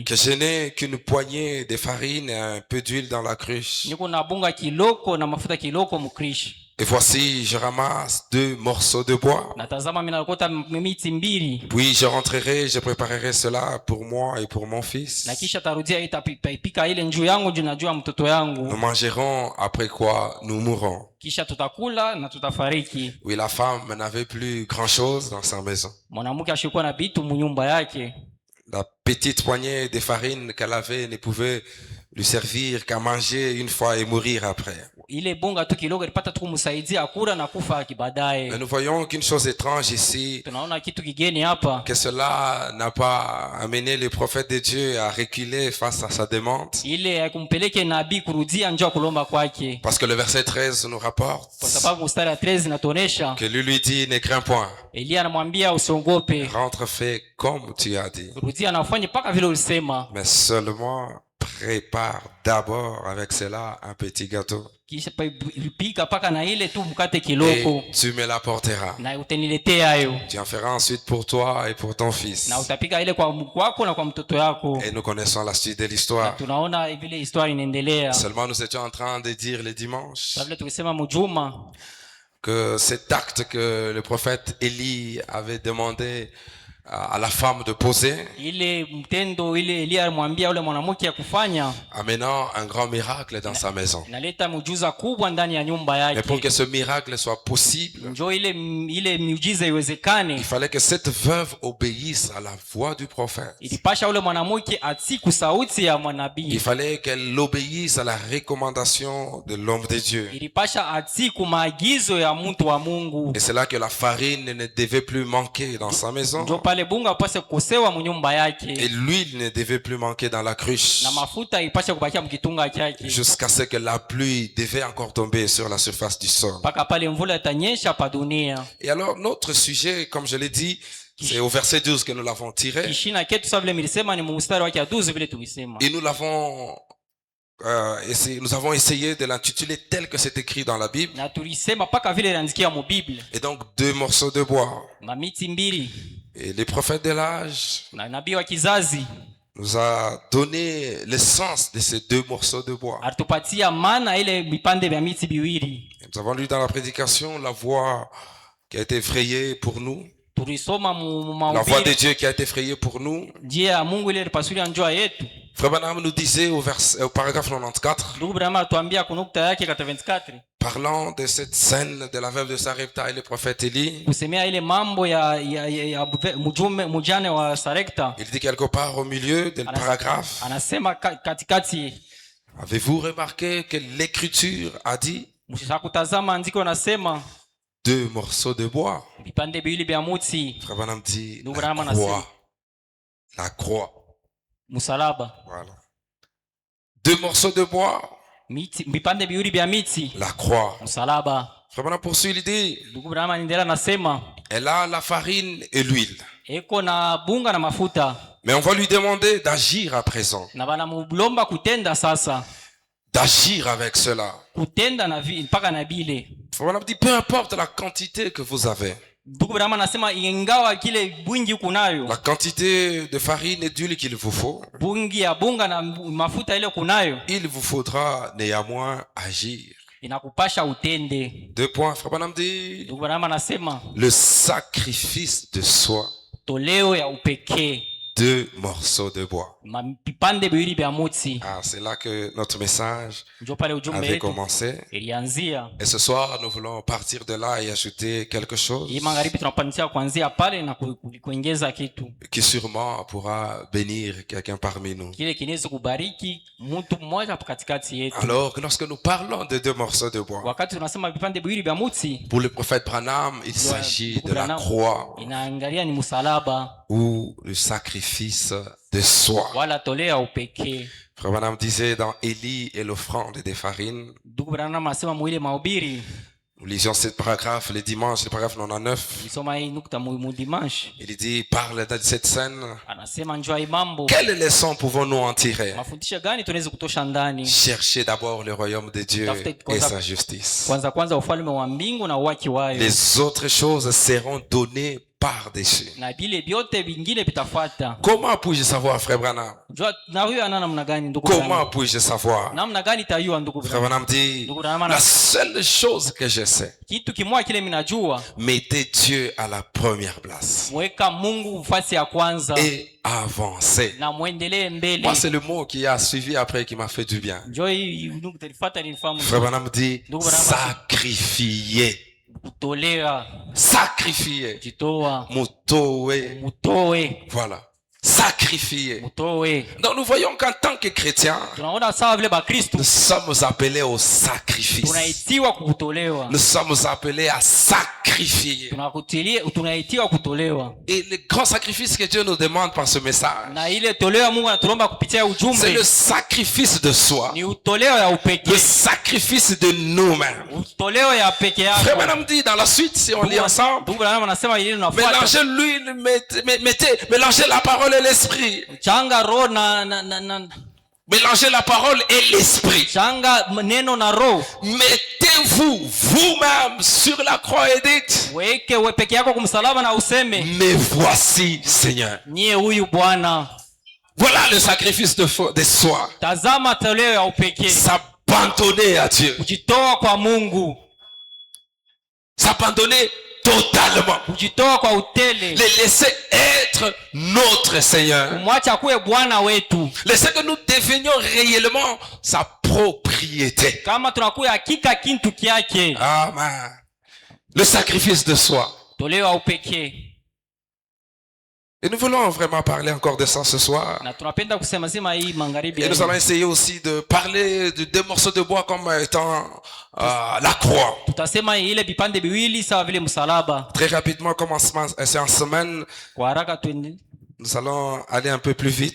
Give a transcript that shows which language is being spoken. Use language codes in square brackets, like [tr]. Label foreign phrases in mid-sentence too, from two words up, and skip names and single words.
[fr] que je n'ai qu'une poignée de farine et un peu d'huile dans la cruche. [sw] niko na bunga kiloko na mafuta kiloko mkrishi. [fr] Et voici, je ramasse 2 morceaux de bois. [sw] Natazama mimi nalokota miti mbili. [fr] Puis je rentrerai, je préparerai cela pour moi et pour mon fils. [sw] Na kisha tarudia itapika ile njuu yangu juu najua mtoto yangu. [fr] Nous mangerons, après quoi nous mourrons. [sw] Kisha tutakula na tutafariki. [fr] Oui, la femme n'avait plus grand-chose dans sa maison. [sw] Mwanamke ashikuwa na vitu munyumba yake. [fr] La petite poignée de farine qu'elle avait ne pouvait lui servir qu'à manger une fois et mourir après. [sw] Ile bunga tu kiloko ilipata tu kumsaidia kula na kufa baadaye. [fr] Mais nous voyons qu'une chose étrange ici, [sw] Tunaona kitu kigeni hapa. [fr] que cela n'a pas amené le prophète de Dieu à reculer face à sa demande. [sw] Ile haikumpeleke nabii kurudia njoo kulomba kwake. [fr] Parce que le verset 13 nous rapporte [sw] Kwa sababu mstari wa 13 inatuonesha [fr] que lui dit, ne crains point. [sw] Elia anamwambia usiogope. [fr] Rentre, fais comme tu as dit. [sw] Rudia anafanya paka vile ulisema. [fr] Mais seulement prépare d'abord avec cela un petit gâteau. [sw] Kisha pika paka na ile tu mkate kiloko. [fr] Et tu me l'apporteras. [sw] Na utaniletea hayo. [fr] Tu en feras ensuite pour toi et pour ton fils. [sw] Na utapika ile kwa kwako na kwa mtoto yako. [fr] Et nous connaissons la suite de l'histoire. [sw] Tunaona vile histoire inaendelea. [fr] Seulement nous étions en train de dire le dimanche [sw] Sabile tukisema mjuma [fr] que cet acte que le prophète Élie avait demandé à la femme de poser, [sw] ile mtendo ile Elia alimwambia yule mwanamke ya kufanya, [fr] amenant un grand miracle dans sa maison. [sw] inaleta muujiza kubwa ndani ya nyumba [fr] Mais pour [sw] yake. [fr] que ce miracle soit possible, [sw] Njoo ile muujiza iwezekane, [fr] il fallait que cette veuve obéisse à la voix du prophète. [sw] ilipasha yule mwanamke atiku sauti ya mwanabii. [fr] Il fallait qu'elle obéisse à la recommandation de l'homme de Dieu. [sw] Ilipasha atiku maagizo ya mtu wa Mungu. [fr] Et c'est là que la farine ne devait plus manquer dans sa maison. [sw] Njoo pale bunga upase kukosewa mnyumba yake. [fr] Et l'huile ne devait plus manquer dans la cruche. [sw] Na mafuta ipasha kubakia mkitunga chake. [fr] Jusqu'à ce que la pluie devait encore tomber sur la surface du sol. [sw] Paka pale mvula itanyesha pa dunia. [fr] Et alors notre sujet, comme je l'ai dit, c'est au verset 12 que nous l'avons tiré. [sw] Kishina ketu sawa vile nilisema ni mstari wake 12 vile tulisema. [fr] Et nous l'avons nous avons essayé de l'intituler tel que c'est écrit dans la Bible. [sw] Na tulisema paka vile inaandikia mu Biblia. [fr] Et donc 2 morceaux de bois. [sw] Mamiti mbili. [fr] Et les prophètes de l'âge [sw] Na nabii wa kizazi [fr] nous a donné l'essence de ces 2 morceaux de bois. [sw] atupatia maana ile vipande vya miti biwili. [fr] Nous avons lu dans la prédication la voie qui a été frayée pour nous. [sw] Tulisoma [fr] La voie de Dieu qui a été frayée pour nous. [sw] njia ya Mungu ile ilipasulia njia yetu. [fr] Frère Branham nous disait au paragraphe 94, [sw] Ndugu Branham atuambia kunukta yake kata 24, [fr] parlant de cette scène de la veuve de Sarepta et le prophète Élie, [sw] kusemea ile mambo ya mjane wa Sarepta. [fr] il dit quelque part au milieu du paragraphe, [sw] Anasema katikati, [fr] avez-vous remarqué que l'écriture a dit [sw] mshakutazama andiko nasema [fr] 2 morceaux de bois? [sw] vipande viwili vya mti. [fr] Frère Branham dit [sw] Ndugu [fr] la [sw] Branham anasema [fr] croix. La croix. [sw] msalaba. [fr] Voilà. 2 morceaux de bois. [sw] Miti, vipande viwili vya miti. [fr] La croix. [sw] Msalaba. [fr] Frère Branham poursuit, il dit, [sw] Ndugu Branham anaendelea nasema [fr] elle a la farine et l'huile. [sw] eko na bunga na mafuta. [fr] Mais on va lui demander d'agir à présent. [sw] Na banamulomba kutenda sasa. [fr] D'agir avec cela. [sw] Kutenda na mpaka na bile. [fr] Frère Branham dit, peu importe la quantité que vous avez. [sw] Ndugu Branham anasema ingawa kile bungi kunayo. [fr] La quantité de farine et d'huile qu'il vous faut. [sw] Bungi ya bunga na mafuta ile kunayo. [fr] Il vous faudra néanmoins agir. [sw] Inakupasha utende. [fr] 2 points. Frère Branham dit, [sw] Ndugu Branham anasema [fr] le sacrifice de soi [sw] toleo ya upekee [fr] 2 morceaux de bois. [sw] vipande viwili vya mti. [fr] Ah, c'est là que notre message [sw] Ndio pale ujumbe [fr] avait [sw] wetu [fr] commencé. [sw] ilianzia. [fr] Et ce soir, nous voulons partir de là et ajouter quelque chose [sw] Hii magharibi tunapanisia kuanzia pale na kuongeza kitu [fr] qui sûrement pourra bénir quelqu'un parmi nous. [sw] kile kinaweza kubariki mtu mmoja katikati yetu. [fr] Alors, lorsque nous parlons de 2 morceaux de bois, [sw] Wakati tunasema vipande viwili vya mti, [fr] pour le prophète Branham, il s'agit de la croix [sw] inaangalia ni msalaba [fr] ou le sacrifice de soi. [sw] wala tolea upekee. [fr] Frère Branham disait dans Élie et l'offrande des farines, [sw] Ndugu Branham anasema mwile mahubiri, [fr] nous lisions ce paragraphe le dimanche, le paragraphe 99. [sw] nisoma hii nukta mu dimanche, [fr] Il dit, parle de cette scène. [sw] anasema njoo hii mambo, [fr] Quelle leçon pouvons-nous en tirer? [sw] mafundisho gani tunaweza kutosha ndani? [fr] Cherchez d'abord le royaume de Dieu et sa justice. [sw] Kwanza ufalme wa mbingu na uwaki wayo, [fr] Les autres choses seront données par-dessus. [sw] na vile vyote vingine vitafuata. [fr] Comment puis-je savoir, frère Branham? [sw] Njoo na huyo ana namna gani ndugu [fr] Comment [sw] Branham? [fr] puis-je savoir? [sw] Namna gani tayua ndugu [fr] Frère [sw] Branham? [fr] Branham dit, [sw] Ndugu Branham [fr] la seule chose que je sais, [sw] kitu kimoja kile minajua, [fr] mettez Dieu à la première place [sw] mweka Mungu nafasi ya kwanza [fr] et avancez. [sw] na muendelee mbele. [fr] Moi, c'est le mot qui a suivi après qui m'a fait du bien. [sw] Njoo hii ndugu talifuata nilifahamu. [fr] Frère Branham dit, [sw] Ndugu Branham [fr] sacrifiez. [sw] Kutolea, [fr] Sacrifiez. [sw] jitoa, Mutoe. mutoe, [fr] Voilà. Sacrifiez. [sw] mutoe. [fr] Donc nous voyons qu'en tant que chrétiens, [sw] Tunaona sawa vile Bakristo [fr] nous sommes appelés au sacrifice. [sw] tunaitiwa kutolewa, [fr] Nous sommes appelés à sacrifier. [sw] tunaitiwa kutolewa, [fr] Et le grand sacrifice que Dieu nous demande par ce message, [sw] na ile toleo Mungu anatulomba kupitia [fr] c'est [sw] ujumbe [fr] le sacrifice de soi. [sw] ni utoleo ya [fr] Le [sw] upekee, [fr] sacrifice de nous-mêmes. [sw] utoleo ya peke [fr] Frère [sw] yako. [fr] Branham dit dans la suite, si on lit ensemble, [sw] Ndugu Branham anasema ile unafuata [fr] mélangez l'huile, mélangez la parole et l'esprit. [sw] changa roho na [fr] Mélangez la parole et l'esprit. [sw] changa neno na roho, [fr] Mettez-vous vous-même sur la croix et dites, [sw] weke we peke yako kumsalaba na useme [fr] me voici, Seigneur. [sw] niye huyu Bwana. [fr] Voilà le sacrifice de soi. [sw] Tazama toleo ya upekee, [fr] S'abandonner à Dieu. [sw] kujitoa kwa Mungu, [fr] S'abandonner totalement. [sw] kujitoa kwa utele, [fr] Les laisser être notre Seigneur. [sw] kumwacha kuwe Bwana wetu. [fr] Laisser que nous devenions réellement sa propriété. [sw] Kama tunakuwa hakika kintu kyake, [fr] Amen. Le sacrifice de soi. [sw] toleo ya upekee. [fr] Et nous voulons vraiment parler encore de ça ce soir. [sw] Na tunapenda kusema sema hii magharibi, [fr] Et nous allons essayer aussi de parler de 2 morceaux de bois comme étant la croix. [sw] tutasema ile vipande viwili sawa vile msalaba. [fr] Très rapidement, comme c'est en semaine, [sw] Kwa haraka twende, [fr] nous allons aller un peu plus vite